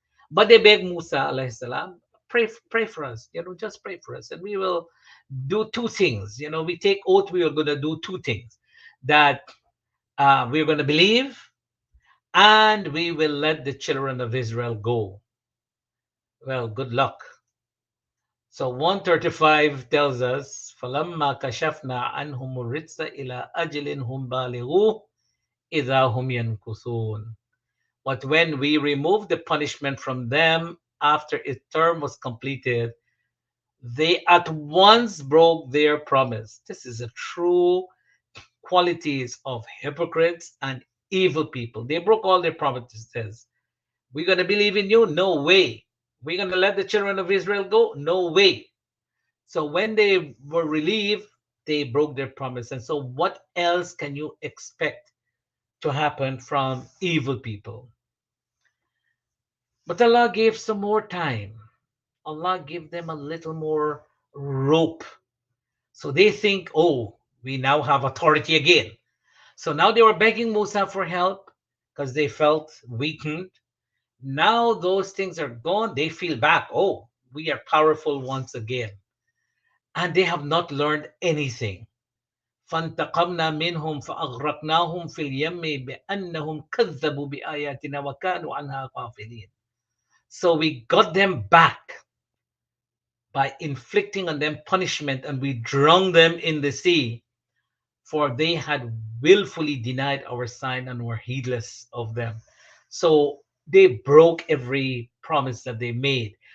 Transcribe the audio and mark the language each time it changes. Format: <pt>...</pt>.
<en>But they beg Musa alayhi salam, pray for us, just pray for us, and we will do 2 things. We take oath we are going to do 2 things, that we're going to believe and we will let the children of Israel go. Well, good luck. So 135 tells us,</en> <ar>فَلَمَّا كَشَفْنَا عَنْهُمُ الرِّجْسَ إِلَىٰ أَجْلٍ هُمْ بَالِغُوهُ إِذَا هُمْ يَنْكُثُونَ.</ar> <en>But when we removed the punishment from them after its term was completed, they at once broke their promise. This is a true qualities of hypocrites and evil people. They broke all their promises. We're going to believe in you? No way. We're going to let the children of Israel go? No way. So when they were relieved, they broke their promise. And so what else can you expect to happen from evil people? But Allah gave some more time. Allah gave them a little more rope. So they think, oh, we now have authority again. So now they were begging Musa for help because they felt weakened. Now those things are gone. They feel back. Oh, we are powerful once again. And they have not learned anything.</en> <ar>فانتقمنا منهم فأغرقناهم في اليم بأنهم كذبوا بآياتنا وكانوا عنها غافلين.</ar> <en>So we got them back by inflicting on them punishment, and we drowned them in the sea, for they had willfully denied our sign and were heedless of them. So they broke every promise that they made.</en>